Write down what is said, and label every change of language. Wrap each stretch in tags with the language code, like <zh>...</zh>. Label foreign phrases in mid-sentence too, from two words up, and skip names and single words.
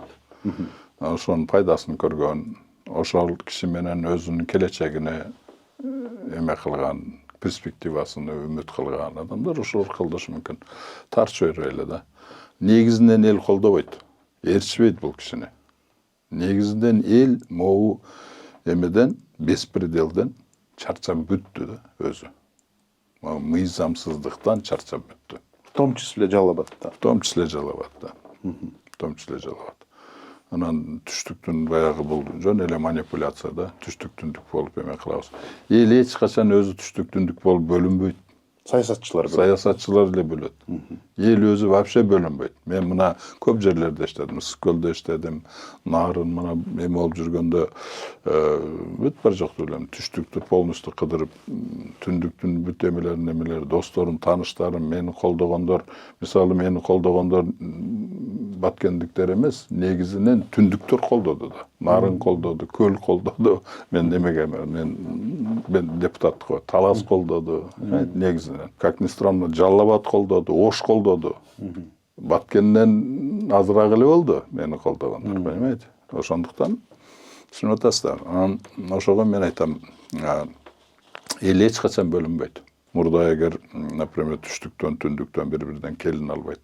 <ky>Ошонун пайдасын көргөн, ошол киши менен өзүнүн келечегине эме кылган, перспективасын үмүт кылган адамдар ошол колдошу мүмкүн. Тар чөйрө эле да. Негизинен эл колдобойт. Ээрчишпейт бул кишини. Негизинен эл могу эмеден, беспределден чарчап бүттү да өзү. Мыйзамсыздыктан чарчап бүттү.</ky> <ru>В том числе жалабатта. В том числе жалабатта. В том числе жалабат.</ru> <ky>Анан түштүктүн баягы бул жөн эле манипуляцияда түштүк-түндүк болуп эме кылабыз. Эл эч качан өзү түштүк-түндүк болуп бөлүнбөйт. Саясатчылар эле бөлөт. Эл өзү вообще бөлүнбөйт. Мен мына көп жерлерде иштедим, Ысык-Көлдө иштедим, Нарын мына эме болуп жүргөндө бүт бар жокту элем түштүктү полностью кыдырып, түндүктүн бүт эмелери, досторум, тааныштарым, мени колдогондор, мисалы мени колдогондор баткендиктер эмес, негизинен түндүктөр колдоду да. Нарын колдоду, Көл колдоду. Мен эмеге мен депутаттыкка Талас колдоду, негизинен.</ky> <ru>Как ни странно,</ru> <ky>Жалал Абад колдоду, Ош колдоду. Баткенден азыраак эле болду мени колдогондор, понимаете? Ошондуктан түшүнүп атасыздар. Анан ошого мен айтам, эл эч качан бөлүнбөйт. Мурда эгер, например, түштүктөн, түндүктөн бири-биринен келин албайт.</ky>